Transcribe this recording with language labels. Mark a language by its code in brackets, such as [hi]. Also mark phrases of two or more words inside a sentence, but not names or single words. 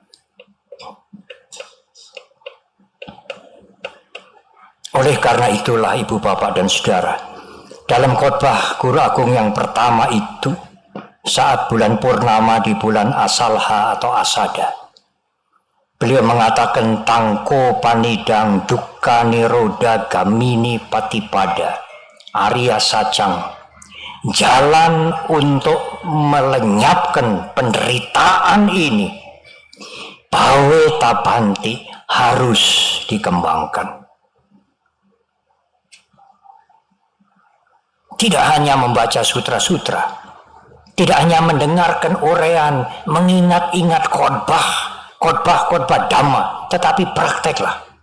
[id] Oleh karena itulah ibu bapak dan saudara, dalam khotbah Guru Agung yang pertama itu, saat bulan purnama di bulan Asalha atau Asada, beliau mengatakan [pi] tangko panidang dukkha nirodha gamini patipada Arya Sacang, [id] jalan untuk melenyapkan penderitaan ini, [pi] bawe tabanti, [id] harus dikembangkan. Tidak hanya membaca sutra-sutra, tidak hanya mendengarkan uraian, mengingat-ingat khotbah Dhamma, tetapi prakteklah.